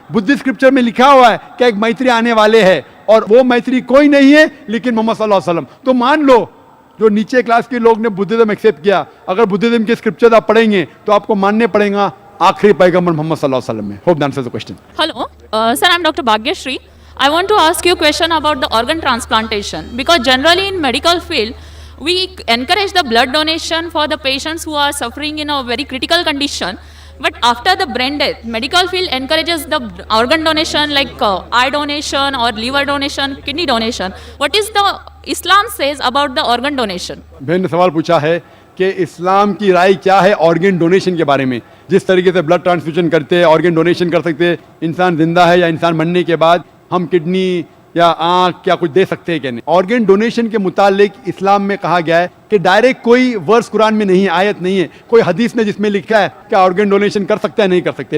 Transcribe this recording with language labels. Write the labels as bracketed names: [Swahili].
[Hindi] Buddhist scripture में लिखा हुआ है कि एक मैत्री आने वाले हैं, और वो मैत्री कोई नहीं है लेकिन मोहम्मद सल्लल्लाहु अलैहि वसल्लम। तो मान लो जो नीचे क्लास के लोग ने बुद्धिज्म एक्सेप्ट किया, अगर बुद्धिज्म के स्क्रिप्चर आप पढ़ेंगे तो आपको मानने पड़ेगा आखिरी पैगंबर मोहम्मद सल्लल्लाहु अलैहि वसल्लम में। [English] Hope that answers the question. Hello, sir, I'm Dr. Bhagyashree. I want to ask you a question about the organ transplantation, because generally in medical field, we encourage the blood donation for the patients who are suffering in a very critical condition. But after the brain death, medical field encourages the organ donation like eye donation or liver donation, kidney donation. What is the Islam says about the organ donation? [Hindi] बहन ने सवाल पूछा है कि इस्लाम की राय क्या है organ donation के बारे में। जिस तरीके से ब्लड ट्रांसफ्यूजन करते हैं, ऑर्गन डोनेशन कर सकते हैं, इंसान जिंदा है या इंसान मरने के बाद हम किडनी या आंख क्या कुछ दे सकते हैं क्या नहीं। ऑर्गन डोनेशन के मुतालिक इस्लाम में कहा गया है कि डायरेक्ट कोई वर्स कुरान में नहीं, आयत नहीं है, कोई हदीस में जिसमें लिखा है कि ऑर्गन डोनेशन कर सकते हैं नहीं कर सकते।